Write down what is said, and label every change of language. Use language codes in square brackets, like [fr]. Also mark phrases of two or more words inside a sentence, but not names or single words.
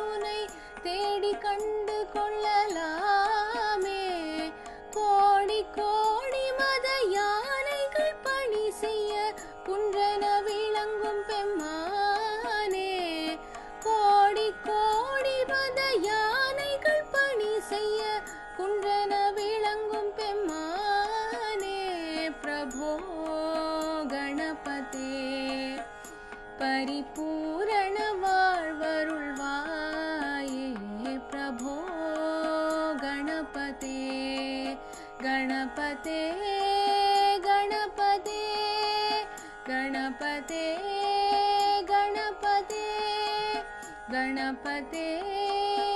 [ta] உன்னை தேடி கண்டு கொள்ளலாமே கோடி கோடி மத யானைகள் பணி செய்ய குன்றென விளங்கும் பெம்மானே கோடி கோடி மத யானைகள் பணி செய்ய குன்றென விளங்கும் பெம்மானே प्रभो [sa] गणपते परिपूर्ण வாழ்வருள்வாயே प्रभो गणपते गणपते गणपते गणपते गणपते गणपते